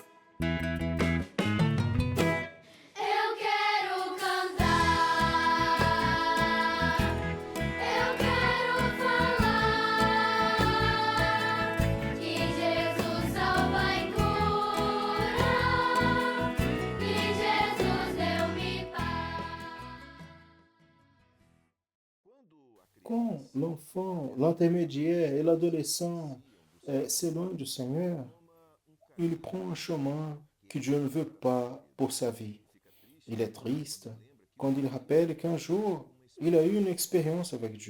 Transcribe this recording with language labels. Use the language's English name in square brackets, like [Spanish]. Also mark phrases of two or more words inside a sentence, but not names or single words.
[Portuguese] Eu quero cantar, eu quero falar que Jesus salva e cura, que Jesus deu-me paz. [French] Quand l'enfant, l'intermédiaire et l'adolescent s'éloignent du Seigneur, il prend un chemin que Dieu ne veut pas pour sa vie. Il est triste quand il rappelle qu'un jour, il a eu une expérience avec Dieu.